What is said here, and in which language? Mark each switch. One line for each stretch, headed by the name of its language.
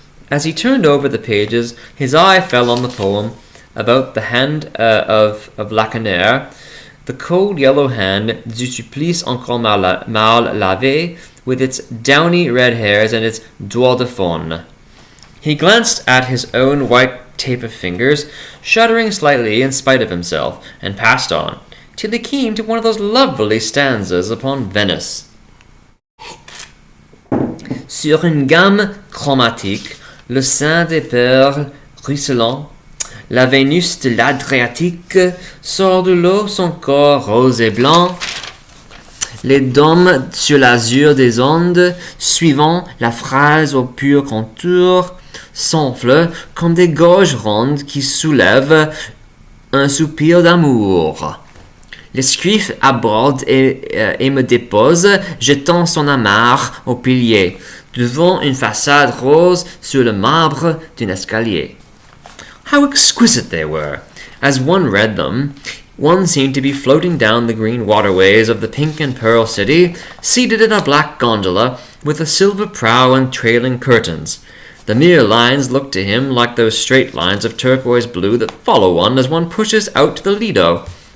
English: As he turned over the pages, his eye fell on the poem about the hand of Lacanère, the cold yellow hand
French: du supplice encore mal lavé,
English: with its downy red hairs and its
French: doigts de faune.
English: He glanced at his own white tape of fingers, shuddering slightly in spite of himself, and passed on, till he came to one of those lovely stanzas upon Venice.
French: Sur une gamme chromatique, le sein des perles ruisselant, la Vénus de l'Adriatique sort de l'eau son corps rose et blanc. Les dômes sur l'azur des ondes, suivant la phrase au pur contour, s'enflent comme des gorges rondes qui soulèvent un soupir d'amour. L'escrif aborde et me dépose, jetant son amarre au pilier, devant une façade rose sur le marbre d'un escalier.
English: How exquisite they were! As one read them, one seemed to be floating down the green waterways of the pink and pearl city, seated in a black gondola with a silver prow and trailing curtains. The mere lines looked to him like those straight lines of turquoise blue that follow one as one pushes out to the Lido.